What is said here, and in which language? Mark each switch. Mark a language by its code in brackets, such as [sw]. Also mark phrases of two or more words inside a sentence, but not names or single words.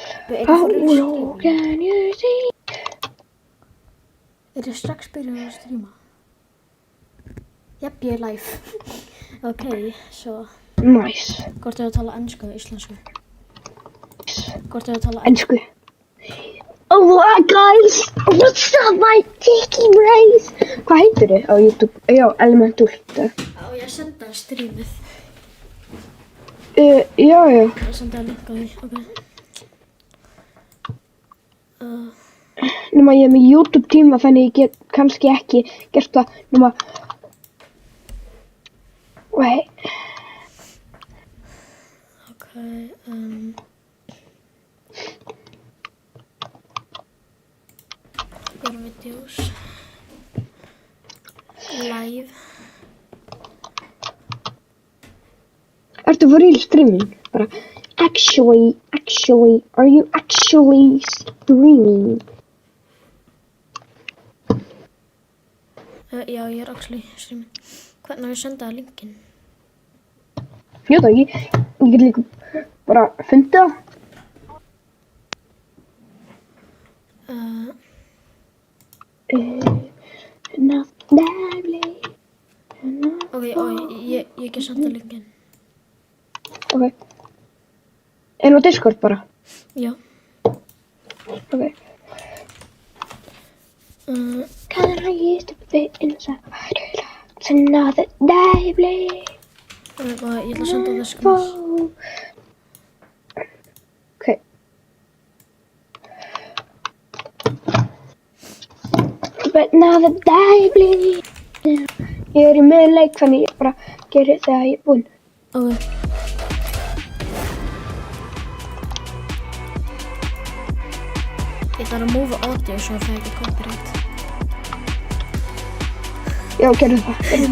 [en] How low can you see? [is] Ég strax byrjað að stríma? Ég er live. Ok, svo. Nice. Hvort er að tala ensku eða íslensku? Hvort er að tala ensku? [en] Oh guys, what's up my tiki brains? [is] Hvað heitir þið á YouTube? Já, Elemental. Á ég að senda strímið? Já. Ég senda að linka því, ok. Nema ég er með YouTube tíma þannig ég get kannski ekki gert það nema Wait. Ok, Gera videos Live Ertu [en] for real streaming? Bara Actually, are you actually streaming? [is] Já, ég er [en] actually streaming. [is] Hvernig á ég að senda það linkin? Ég veit það ekki. Ég get líka bara fundið það. Ok, ég get senda linkin. Ok. En á Discord bara? Já. Ok. [en] Can I use the bit inside It's another day, please. [is] Ég ætla að senda það skræs. [en] Ok. But another day, please. [is] Ég er í miðleik þannig ég bara geri þegar ég er búinn. Ok. Ég þarf að mófa audio svo það ekki copyright. Já, gerðu það.